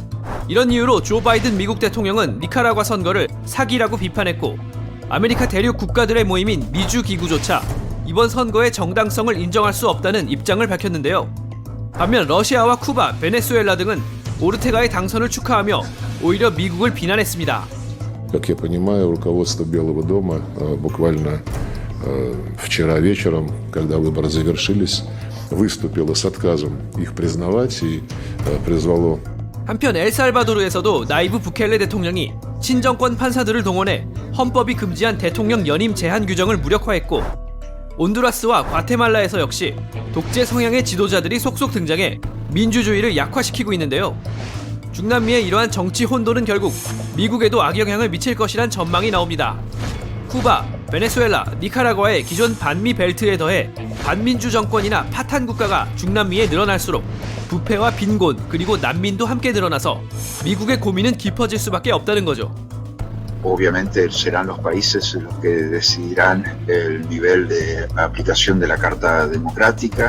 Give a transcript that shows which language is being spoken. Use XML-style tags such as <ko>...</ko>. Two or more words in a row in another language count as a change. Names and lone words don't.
<ko>이런 이유로 조 바이든 미국 대통령은 니카라과 선거를 사기라고 비판했고 아메리카 대륙 국가들의 모임인 미주 기구조차 이번 선거의 정당성을 인정할 수 없다는 입장을 밝혔는데요. 반면 러시아와 쿠바, 베네수엘라 등은 오르테가의 당선을 축하하며 오히려 미국을 비난했습니다.</ko> <ru>Как я понимаю, руководство Белого дома буквально вчера вечером, когда выборы завершились, выступило с отказом их признавать и призвало.</ru> <ko>한편 엘살바도르에서도 나이브 부켈레 대통령이 친정권 판사들을 동원해 헌법이 금지한 대통령 연임 제한 규정을 무력화했고 온두라스와 과테말라에서 역시 독재 성향의 지도자들이 속속 등장해 민주주의를 약화시키고 있는데요. 중남미의 이러한 정치 혼돈은 결국 미국에도 악영향을 미칠 것이란 전망이 나옵니다. 쿠바, 베네수엘라, 니카라과의 기존 반미 벨트에 더해 반민주 정권이나 파탄 국가가 중남미에 늘어날수록 부패와 빈곤 그리고 난민도 함께 늘어나서 미국의 고민은 깊어질 수밖에 없다는 거죠.</ko> <es>Obviamente serán los países los que decidirán el nivel de aplicación de la Carta Democrática.</es>